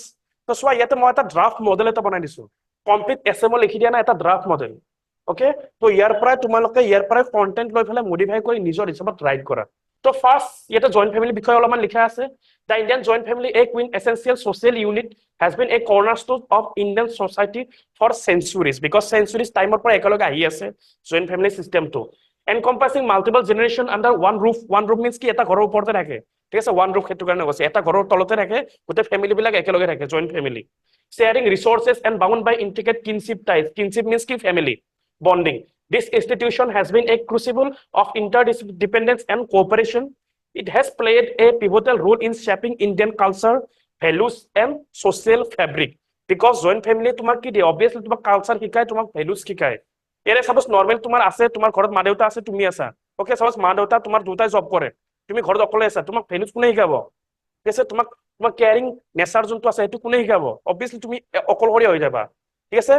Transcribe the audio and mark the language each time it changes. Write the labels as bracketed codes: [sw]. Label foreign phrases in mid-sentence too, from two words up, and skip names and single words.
[as] তো চোৱা, ইয়াতে মই এটা [en] draft model [as] এটা বনাই দিছো, [en] complete essay [as] মই লিখি দিয়া নাই, এটা [en] draft model, [as] অকে। তো ইয়াৰ পৰাই কন্টেন্ট লৈ পেলাই মডিফাই কৰি নিজৰ হিচাপত ৰাইট কৰা। তো ফাৰ্ষ্ট ইয়াতে [en] joint family [as] বিষয়ে অলপমান লিখা আছে। [en] the Indian joint family a quintessential social unit has been a cornerstone of Indian society for centuries, because centuries [as] টাইমৰ পৰা একেলগে আহি আছে জইণ্ট ফেমিলি চিষ্টেমটো, [en] encompassing multiple generation under one roof. One roof means [as] কি এটা ঘৰৰ ওপৰতে থাকে, ঠিক আছে, [en] one roof [as] সেইটো কাৰণে কৈছে, এটা ঘৰৰ তলতে থাকে, গোটেই ফেমিলি বিলাক একেলগে থাকে, [en] joint family. Sharing resources and bound by intricate kinship ties. Kinship means কি family bonding. This institution has been a crucible of interdependence and cooperation. It has played a pivotal role in shaping Indian culture, values and social fabric. Because joint family [as] তোমাক কি দিয়ে, obviously তোমাক কালচাৰ শিকায়, তোমাক ভ্যালুজ শিকায়। এনে [en] suppose normal [as] তোমাৰ আছে, তোমাৰ ঘৰত মা দেউতা আছে, তুমি আছা, ওকে, সাপোজ মা দেউতা তোমাৰ দুটাই জব কৰে, তুমি ঘৰত অকলে আছা, তোমাক ভ্যালুজ কোনে শিকাব, ঠিক আছে, তোমাক [en] caring nature [as] যোনটো আছে সেইটো কোনে শিকাব, অবভিয়াছলি তুমি অকলশৰীয়া হৈ যাবা, ঠিক আছে।